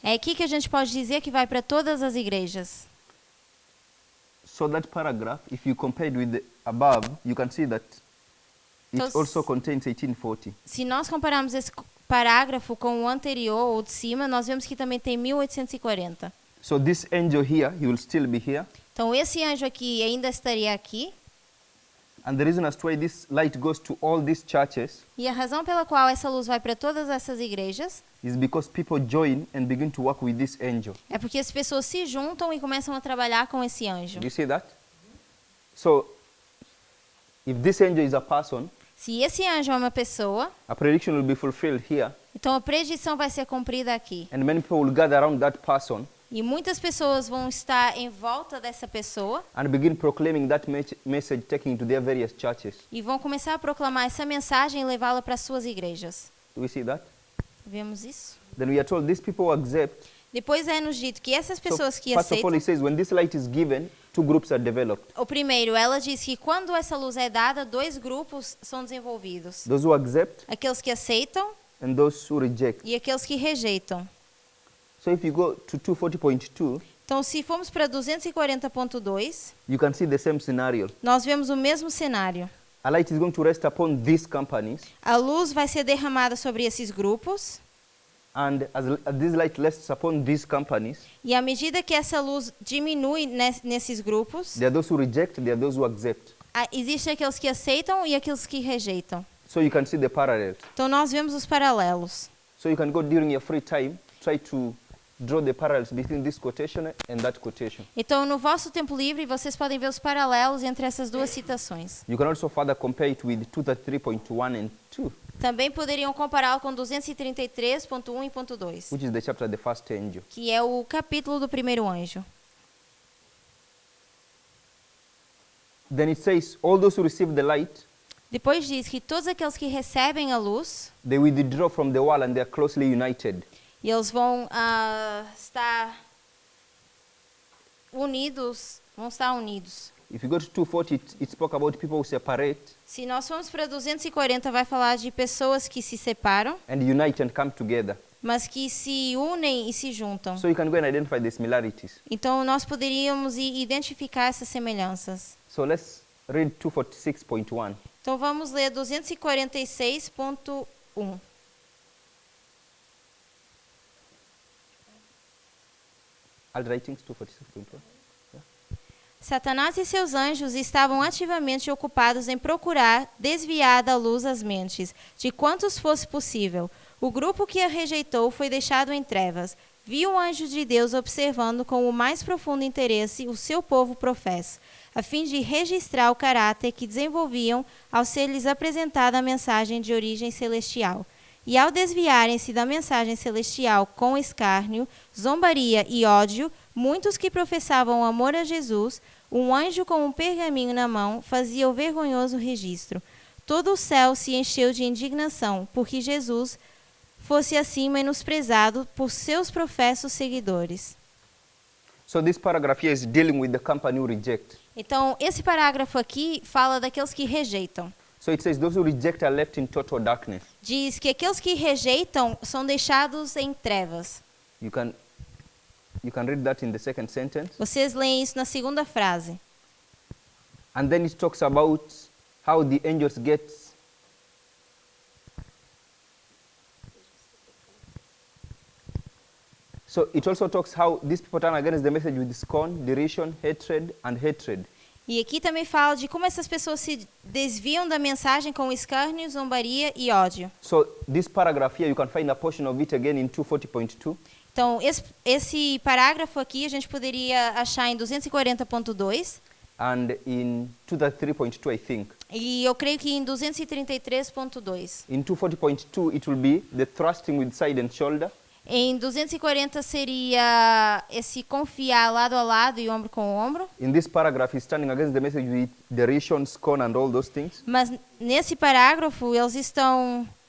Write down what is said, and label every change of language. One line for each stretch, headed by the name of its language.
Portuguese: é aqui que a gente pode dizer que vai para todas as igrejas.
English: So that paragraph, if you compare it with the above, you can see that it
Portuguese: Então,
English: also contains 1840.
Portuguese: Se nós compararmos esse parágrafo com o anterior ou de cima, nós vemos que também tem 1840.
English: So this angel here, he will still be here.
Portuguese: Então esse anjo aqui ainda estaria aqui.
English: And the reason as to why this light goes to all these churches
Portuguese: E a razão pela qual essa luz vai para todas essas igrejas
English: is because people join and begin to work with this angel.
Portuguese: é porque as pessoas se juntam e começam a trabalhar com esse anjo.
English: Do you see that? So if this angel is a person,
Portuguese: Se esse anjo é uma pessoa,
English: a prediction will be fulfilled here,
Portuguese: então a predição vai ser cumprida aqui.
English: and many people will gather around that person
Portuguese: E muitas pessoas vão estar em volta dessa pessoa
English: and begin proclaiming that message, taking it to their various churches.
Portuguese: e vão começar a proclamar essa mensagem e levá-la para suas igrejas.
English: Do we see that?
Portuguese: Vemos isso?
English: Then we are told these people accept.
Portuguese: Depois é nos dito que essas
English: So
Portuguese: pessoas que
English: first of all,
Portuguese: aceitam...
English: it says when this light is given, two groups are developed.
Portuguese: O primeiro, ela diz que quando essa luz é dada, dois grupos são desenvolvidos.
English: Those who accept
Portuguese: Aqueles que aceitam
English: and those who reject.
Portuguese: e aqueles que rejeitam.
English: So if you go to 240.2,
Portuguese: Então, se formos para 240.2,
English: you can see the same scenario.
Portuguese: nós vemos o mesmo cenário.
English: A light is going to rest upon these companies,
Portuguese: A luz vai ser derramada sobre esses grupos,
English: and as this light rests upon these companies,
Portuguese: e à medida que essa luz diminui nesses grupos,
English: there are those who reject, there are those who accept.
Portuguese: existem aqueles que aceitam e aqueles que rejeitam.
English: So you can see the parallels.
Portuguese: Então, nós vemos os paralelos.
English: So you can go during your free time, try to draw the parallels between this quotation and that quotation.
Portuguese: Então, no vosso tempo livre, vocês podem ver os paralelos entre essas duas citações.
English: You can also further compare it with 233.1 and 2,
Portuguese: Também poderiam compará-lo com 233.1 e ponto 2,
English: which is the chapter of the first angel.
Portuguese: que é o capítulo do primeiro anjo.
English: Then it says, all those who receive the light,
Portuguese: Depois diz que todos aqueles que recebem a luz,
English: they withdraw from the world and they are closely united.
Portuguese: e eles vão estar unidos,
English: If you go to 240, it spoke about people who separate
Portuguese: Se nós formos para 240, vai falar de pessoas que se separam,
English: and unite and come together.
Portuguese: mas que se unem e se juntam.
English: So you can go and identify the similarities.
Portuguese: Então, nós poderíamos identificar essas semelhanças.
English: So let's read 246.1.
Portuguese: Então, vamos ler 246.1.
English: I'll writings 246.1.
Portuguese: Satanás e seus anjos estavam ativamente ocupados em procurar desviar da luz as mentes, de quantos fosse possível. O grupo que a rejeitou foi deixado em trevas. Viu o anjo de Deus observando com o mais profundo interesse o seu povo professo, a fim de registrar o caráter que desenvolviam ao ser-lhes apresentada a mensagem de origem celestial. E ao desviarem-se da mensagem celestial com escárnio, zombaria e ódio, Muitos que professavam amor a Jesus, um anjo com um pergaminho na mão fazia o vergonhoso registro. Todo o céu se encheu de indignação, porque Jesus fosse assim menosprezado por seus professos seguidores.
English: So this paragraph here is dealing with the company who reject.
Portuguese: Então, esse parágrafo aqui fala daqueles que rejeitam.
English: So it says those who reject are left in total darkness.
Portuguese: Diz que aqueles que rejeitam são deixados em trevas.
English: You can read that in the second sentence.
Portuguese: Vocês leem isso na segunda frase.
English: And then it talks about how the angels get. So it also talks how these people turn against the message with scorn, derision, hatred, and hatred.
Portuguese: E aqui também fala de como essas pessoas se desviam da mensagem com escárnio, zombaria e ódio.
English: So this paragraph here, you can find a portion of it again in 240.2.
Portuguese: Então, esse parágrafo aqui a gente poderia achar em 240.2
English: and in 233.2, I think.
Portuguese: e eu creio que em 233.2.
English: In 240.2, it will be the thrusting with side and shoulder.
Portuguese: Em 240 seria esse confiar lado a lado e ombro com ombro.
English: In this paragraph, he's standing against the message with derision, scorn, and all those things.
Portuguese: Mas nesse parágrafo eles estão...